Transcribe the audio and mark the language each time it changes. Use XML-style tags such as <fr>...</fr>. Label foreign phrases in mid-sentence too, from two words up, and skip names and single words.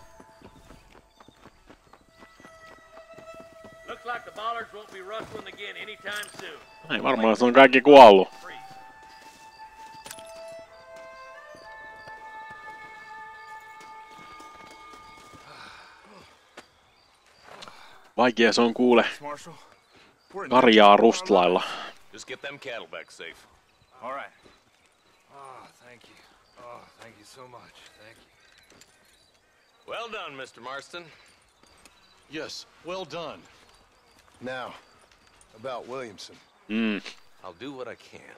<en>Looks like the bollards won't be rustling again anytime soon.</en> <fi>Ei varmaan, se on kaikki kuollut. Vaikea se on kuule. Karjaa rustlailla.</fi> <en>Just get them cattle back safe. All right. Oh, thank you. Oh, thank you so much. Thank you. Well done, Mr. Marston. Yes, well done. Now, about Williamson. I'll do what I can.</en>